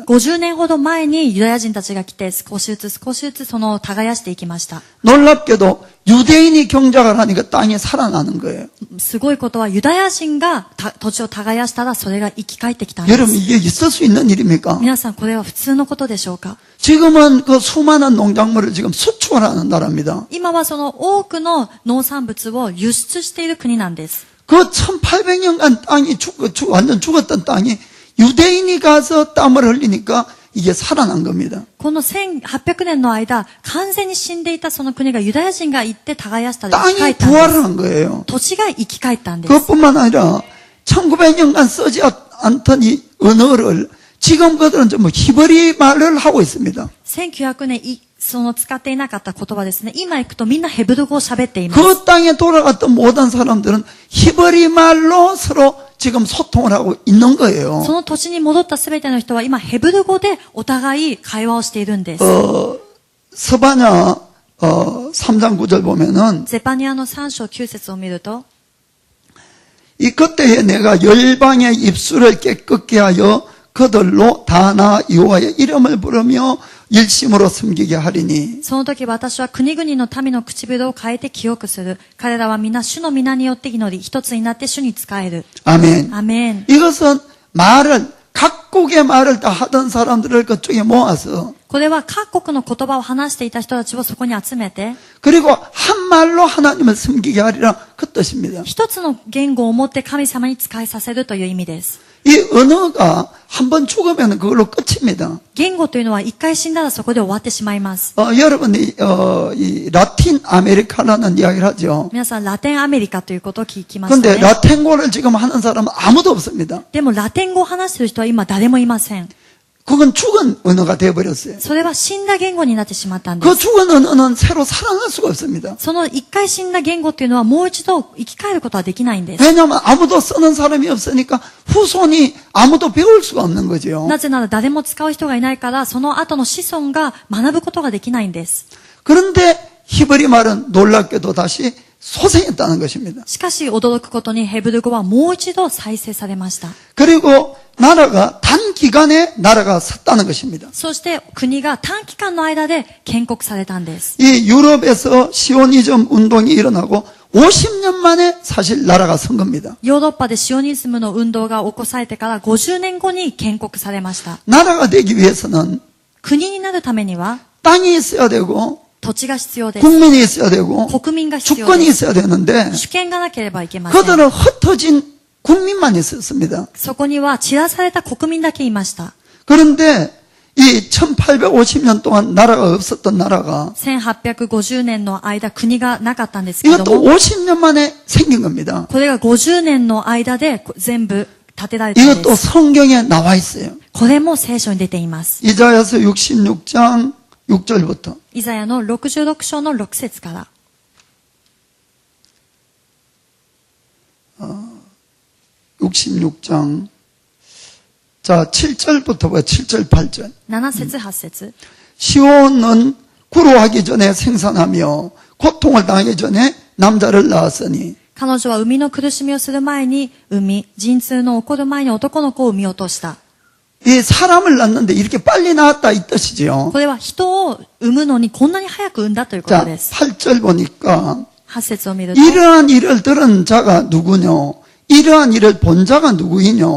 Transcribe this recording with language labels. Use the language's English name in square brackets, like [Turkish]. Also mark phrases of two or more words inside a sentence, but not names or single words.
[Japanese] 50 年ほど前にユダヤ人たちが来て、少しずつその耕していきました。 [Korean] 놀랍게도 유대인이 경작을 하니까 땅이 살아나는 거예요. [Japanese] すごいことは、ユダヤ人が土地を耕したら、それが生き返ってきたんで [Korean] 여러분 [Japanese] す。 [Korean] 이게 있을 수 있는 일입니까? [Japanese] 皆さん、これは普通のことでしょうか？ [Korean] 지금은 그 수많은 농작물을 지금 수출을 하는 나라입니다. [Japanese] 今はその多くの農産物を輸出している国なんです。 [Korean] 그 1800년간 땅이 완전 죽었던 땅이 유대인이 가서 땀을 흘리니까 이게 살아난 겁니다. [Japanese] この1800年の間、完全に死んでいたその国がユダヤ人が行って耕したら生き返 [Korean] 땅이 [Japanese] ったんで [Korean] 부활을 [Japanese] す。 [Korean] 한 거예요. [Japanese] 土地が生き返ったんです。 [Korean] 그것뿐만 아니라 1900년간 쓰지 않던 이 언어를 지금 그들은 좀 히브리 말을 하고 있습니다. [Japanese] 1900 年その使っていなかった言葉ですね。今行くとみんなヘブル語を喋っています。 [Korean] 그 땅에 돌아갔던 모든 사람들은 히브리 말로 서로 지금 소통을 하고 있는 거예요. [Japanese] その土地に戻ったすべての人は今ヘブル語でお互い会話をしているんです。 [Korean] 스바냐 3장 9절 보면은 [Japanese] ゼパニアの3章9節を見ると、 [Korean] 이 그때에 내가 열방의 입술을 깨끗게 하여 그들로 다나 여호와의 이름을 부르며 일심으로 섬기게 하리니. [Japanese] その時私は国々の民の唇を変えて清くする。彼らは皆主の皆によって祈り、一つになって主に仕える。 [Korean] 아멘. [Japanese] アメン。 [Korean] 이것은 각국의 말을 다 하던 사람들을 그쪽에 모아서 [Japanese] これは各国の言葉を話していた人たちをそこに集めて、 [Korean] 그리고 한 말로 하나님을 섬기게 하리라 그 뜻입니다. [Japanese] 一つの言語を持って神様に仕えさせるという意味です。 [Korean] 이 언어가 한번 죽으면 그걸로 끝입니다. [Japanese] 言語というのは一回死んだらそこで終わってしまいます。 [Korean] 여러분이 이 라틴 아메리카라는 이야기를 하죠. [Japanese] 皆さん、ラテンアメリカということを聞きました [Korean] 그런데 [Japanese] ね。 [Korean] 라틴어를 지금 하는 사람은 아무도 없습니다. [Japanese] でもラテン語を話している人は今誰もいません。 [Korean] 그건 죽은 언어가 되어버렸어요. [Japanese] それは死んだ言語になってしまったんで [Korean] 그 [Japanese] す。 [Korean] 죽은 언어는 새로 살아날 수가 없습니다. [Japanese] その一回死んだ言語っていうのはもう一度生き返ることはできないんです。 [Korean] 왜냐하면 아무도 쓰는 사람이 없으니까 후손이 아무도 배울 수가 없는 거죠. [Japanese] なぜなら誰も使う人がいないから、その後の子孫が学ぶことができないんです。 [Korean] 그런데 히브리 말은 놀랍게도 다시 소생했다는 것입니다. [Japanese] しかし驚くことにヘブル語はもう一度再生されました。 [Korean] 그리고 나라가 단기간에 나라가 섰다는 것입니다. [Japanese] そして国が短期間の間で建国されたんです。 [Korean] 이 유럽에서 시오니즘 운동이 일어나고 50년 만에 사실 나라가 선 겁니다. [Japanese] ヨーロッパでシオニズムの運動が起こされてから50年後に建国されました。 [Korean] 나라가 되기 위해서는 [Japanese] 国になるためには [Korean] 땅이 있어야 되고 [Japanese] 土地が必要です。 [Korean] 국민이 있어야 되고 [Japanese] 国民が必要 [Korean] 주권이 [Japanese] です。 [Korean] 있어야 되는데 [Japanese] 主権がなければいけません。 [Korean] 그들은 흩어진 국민만 있었습니다. [Japanese] そこには散らされた国民だけいました。 [Korean] 그런데 이 1850년 동안 나라가 없었던 나라가 [Japanese] 1850 年の間国がなかったんですけれど [Korean] 이것도 [Japanese] も、 [Korean] 50년 만에 생긴 겁니다. [Japanese] これが50年の間で全部建てられたんで [Korean] 이것도 [Japanese] す。 [Korean] 성경에 나와 있어요. [Japanese] これも聖書に出ています。 [Korean] 이사야서 66장 6절부터 [Japanese] イザヤの66章の6節から。 [Korean] 66장 자 7절부터 봐요. 7절 8절 [Japanese] 7 節8節 [Korean] 시온은 구로하기 전에 생산하며 고통을 당하기 전에 남자를 낳았으니 [Japanese] 彼女は生みの苦しみをする前に産み、陣痛の起こる前に男の子を産み落とした。 [Korean] 이 사람을 낳는데 이렇게 빨리 낳았다 이 뜻이지요. [Japanese] これは人を産むのにこんなに早く産んだということ [Korean] 자 [Japanese] です。 [Korean] 8절 보니까 [Japanese] 8 節を見ると、 [Korean] 이러한 일을 들은 자가 누구뇨? 이러한 일을 본 자가 누구이뇨?